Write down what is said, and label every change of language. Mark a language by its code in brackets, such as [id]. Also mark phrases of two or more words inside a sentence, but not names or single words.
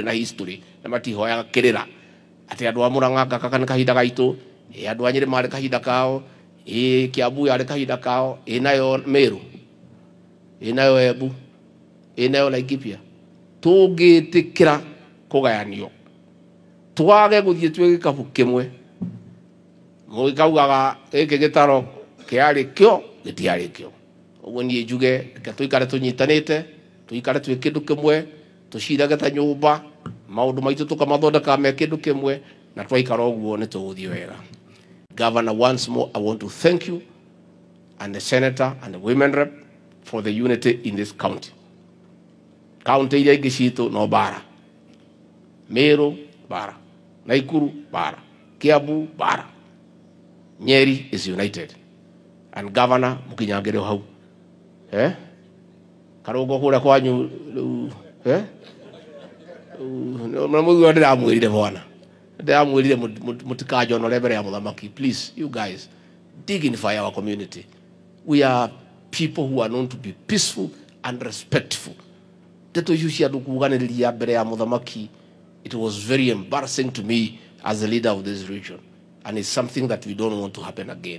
[ki] na history na matihoya kirira ati andu a Murang'a kana kahinda gaitu andu a Nyeri mari kahinda kao Kiambu yari kahinda kao nayo Meru nayo Embu nayo Laikipia Tũngĩtĩkĩra kũgayanio, twage gũthiĩ twĩ gĩkabũ kĩmwe, mũgĩkaugaga gĩkĩ gĩtaro kĩarĩ kĩo gĩtiarĩ kĩo. Ũguo niĩ njuge reke tũikare tũnyitanĩte, tũikare twĩ kĩndũ kĩmwe, tũcirage ta nyũmba, maũndũ maitũ tũkamathondeka me kĩndũ kĩmwe, na twaikara ũguo nĩ tũgũthiĩ wega. [en] Governor, once more, I want to thank you and the senator and the women rep for the unity in this county. [ki] County iria ingĩ citũ no bara. Meru, bara. Naikuru, bara. Kiambu, bara. [en] Nyeri is united. And Governor, [ki] mũkinyangĩre hau. Karũngo kũrĩa kwanyu, mũigua ndĩramwĩrire bwana. Ndĩramwĩrire mũtikajonore mbere ya mũthamaki. [en] Please, you guys, dignify our community. We are people who are known to be peaceful and respectful. It was very embarrassing to me as the leader of this region, and it's something that we don't want to happen again.